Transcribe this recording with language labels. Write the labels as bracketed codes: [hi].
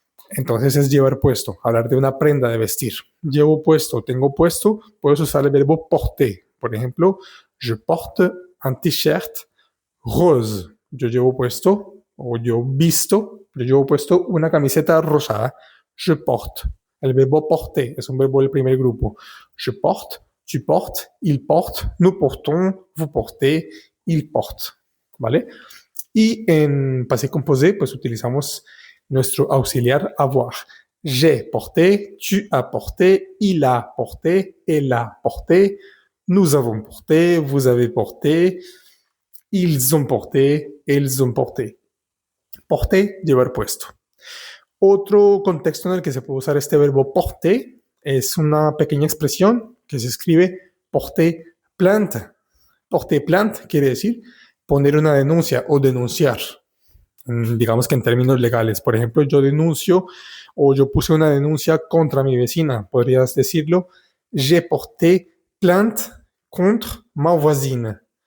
[es] Entonces es llevar puesto, hablar de una prenda de vestir. Llevo puesto, tengo puesto, puedes usar el verbo porter. Por ejemplo, [fr] je porte un t-shirt rose. [es] Yo llevo puesto, o yo llevo puesto una camiseta rosada. [fr] Je porte. [es] El verbo porter es un verbo del primer grupo. [fr] Je porte, tu portes, il porte, nous portons, vous portez, il porte. ¿Vale? [es] Y en passé composé, pues utilizamos nuestro auxiliar avoir. [fr] J'ai porté, tu as porté, il a porté, elle a porté, nous avons porté, vous avez porté, ils ont porté, elles ont porté. [es] Porter, llevar puesto. Otro contexto en el que se puede usar este verbo porter es una pequeña expresión que se escribe porter plainte. Porter plainte quiere decir poner una denuncia o denunciar. Digamos que en términos legales. Por ejemplo, yo denuncio o yo puse una denuncia contra mi vecina. Podrías decirlo, [fr] j'ai porté plainte contre ma voisine.